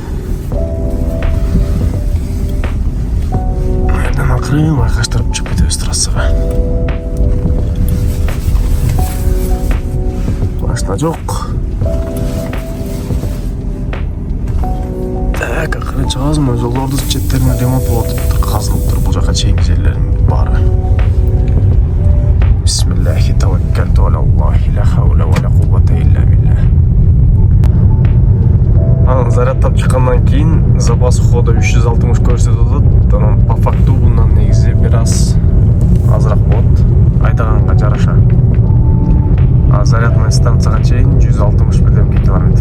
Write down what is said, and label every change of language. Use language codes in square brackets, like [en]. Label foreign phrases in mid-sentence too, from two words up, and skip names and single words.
[ky] Мындан акырын байкаштырып чыгып кетебиз трассага. Машина жок. Так, акырын чыгабыз, мына жолдордун четтерине ремонт болуп атыптыр, казылыптыр бул жака чейинки жерлердин баары. [ar] بسم الله توكلت على الله لا حول ولا قوة إلا بالله. [ky] Анан зарядтап чыккандан кийин [ru] запас хода [ky] 360 көрсөтүп атат. Анан [ru] по факту [ky] bundan негизи бир аз азыраак болот, айдаганга жараша. А зарядный станцияга чейин 161 километр.